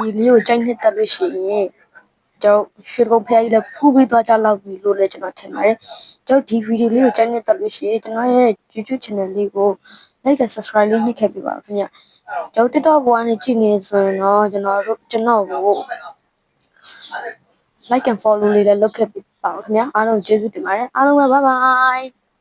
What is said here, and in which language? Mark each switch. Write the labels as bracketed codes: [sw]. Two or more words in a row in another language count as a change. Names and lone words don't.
[my] လေးကိုကြိုက်နှစ်သက်လို့ရှိရင်ကျွန်တော်ရွှေကုန်းဖျားကြီးလည်းဖူးပြီးသွားကြလောက်ပြီလို့လည်းကျွန်တော်ထင်ပါတယ်ကျွန်တော်ဒီဗီဒီယိုလေးကိုကြိုက်နှစ်သက်လို့ရှိရင်ကျွန်တော်ရဲ့ YouTube channel လေးကို [en] like and subscribe [my] လေးနှိပ်ခဲ့ပေးပါခင်ဗျကျွန်တော် TikTok ပေါ်ကနေကြည့်နေဆိုရင်တော့ကျွန်တော်ကို [en] like and follow [my] လေးလည်းလုပ်ခဲ့ပေးပါဦးခင်ဗျအားလုံးကျေးဇူးတင်ပါတယ်အားလုံးပဲ [en] bye bye